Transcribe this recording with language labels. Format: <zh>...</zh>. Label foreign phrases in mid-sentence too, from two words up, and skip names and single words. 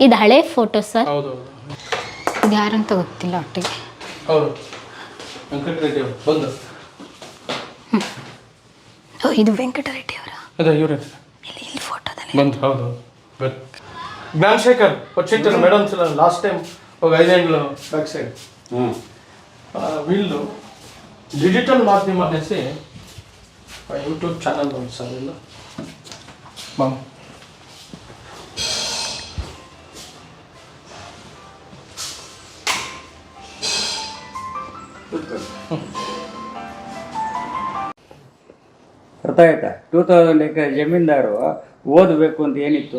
<kn>ಇದು ಹಳೆ ಫೋಟೋ ಸರ್. ಇದು ಯಾರಂತ ಗೊತ್ತಿಲ್ಲ ಒಟ್ಟಿಗೆ. ಇದು ವೆಂಕಟರೆಡ್ಡಿ ಅವರ ಇಲ್ಲಿ ಫೋಟೋದಲ್ಲಿ ಬಂದು. ಹೌದು,</kn> <te>ಜ್ಞಾನಶೇಖರ್ వచ్చింటారు మేడం.</te> <en>last time</en> <te>ఒక 5 ఏళ్ళు</te> <en>back side</en> <te>వీళ్ళు డిజిటల్ మాధ్యమం అనేసి</te> <en>YouTube channel</en> <te>ఉంది సార్. వీళ్ళు</te> <kn>ಅರ್ಥ ಆಯ್ತಾ? 2000 ಎಕರೆ ಜಮೀನ್ದಾರು ಓದಬೇಕು ಅಂತ ಏನಿತ್ತು?</kn>